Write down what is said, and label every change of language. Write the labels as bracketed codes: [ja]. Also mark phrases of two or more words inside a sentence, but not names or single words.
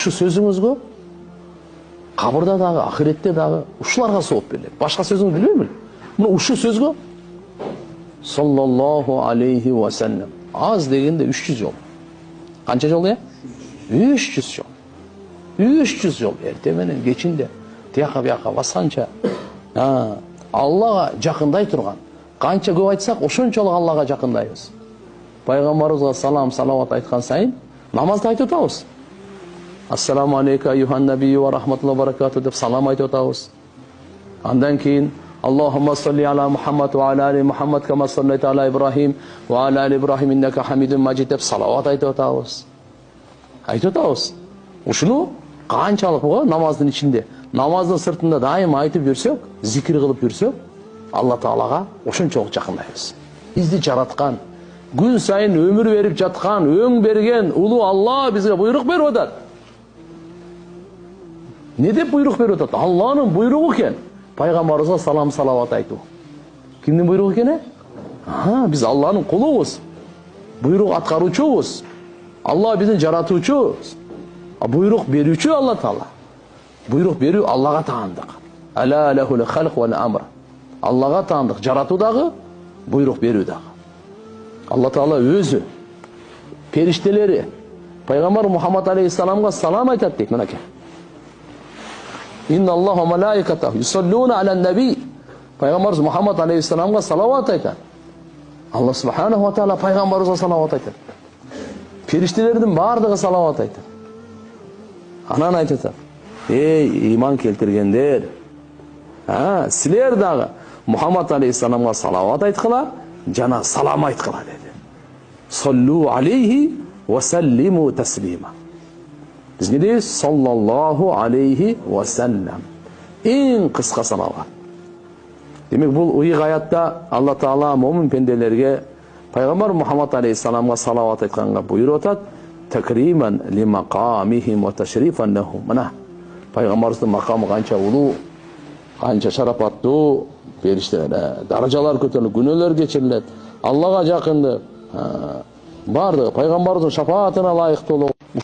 [ky] Şu sözüңүзгө кабырда дагы, ахиретте дагы ушуларга сооп берилет. Башка сөзүңүз билбейм. Мына ушу сөзгө [ar] صلى الله عليه وسلم [ky] аз дегенде 300 жол. Канча жол я? 300 жол. 300 жол. Эрте менен кечинде тияка бияка басканча Аллага жакындай турган. Канча көп айтсак, ошончолук Аллага жакындайбыз. Пайгамбарыбызга салам, салават айткан сайын намазды айтып атабыз. [ar] السلام عليك أيها النبي ورحمة الله وبركاته [ky] деп салам айтып атабыз. Андан кийин [ar] اللهم صل على محمد وعلى آل محمد كما صليت على إبراهيم وعلى آل إبراهيم إنك حميد مجيد [ky] деп салават айтып атабыз. Айтып атабыз. Ушуну канчалык го намаздын ичинде, намаздын сыртында дайым айтып жүрсөк, зикир кылып жүрсөк, Алла Таалага ошончолук жакындайбыз. Бизди жараткан, күн сайын өмүр берип жаткан, өң берген улуу Алла бизге буйрук берип атат. Не деп буйрук берип атат? Алланын буйругу экен. Пайгамбарыбызга салам салават айтуу. Кимдин буйругу экен? Биз Алланын кулубуз. Буйрук аткаруучубуз. Алла биздин жаратуучубуз. Буйрук берүүчү Алла Таала. Буйрук берүү Аллага таандык. [ar] ألا له الخلق والأمر. [ky] Аллага таандык, жаратуу дагы, буйрук берүү дагы. Алла Таала өзү периштелери Пайгамбар Мухаммад алейхиссаламга салам айтат дейт, мынакей. [ar] إن الله وملائكته يصلون على النبي. [ky] Пайгамбарыбыз Мухаммад алейхиссаламга салават айтат. Алла [ar] سبحانه وتعالى [ky] пайгамбарыбызга салават айтат. Периштелердин бардыгы салават айтат. Анан айтат: "Эй, иман келтиргендер, силер дагы Мухаммад алейхиссаламга салават айткыла, жана салам айткыла" деди. [ar] صلوا عليه وسلموا تسليما. [ky] Биз не дейбиз? [ar] صلى الله عليه وسلم. [ky] Эң кыска салават. Демек бул ыйык аятта Алла Таала момин пенделерге Пайгамбар Мухаммад алейхиссаламга салават айтканга буйруп атат. [ar] تكريما لمقامهم وتشريفا لهم. [ky] Мына пайгамбарыбыздын макамы канча улуу, канча шарапаттуу, периштелер, даражалар көтөрүлүп, күнөөлөр кечирилет, Аллага жакындык, бардыгы пайгамбарыбыздын шафаатына ылайыктуу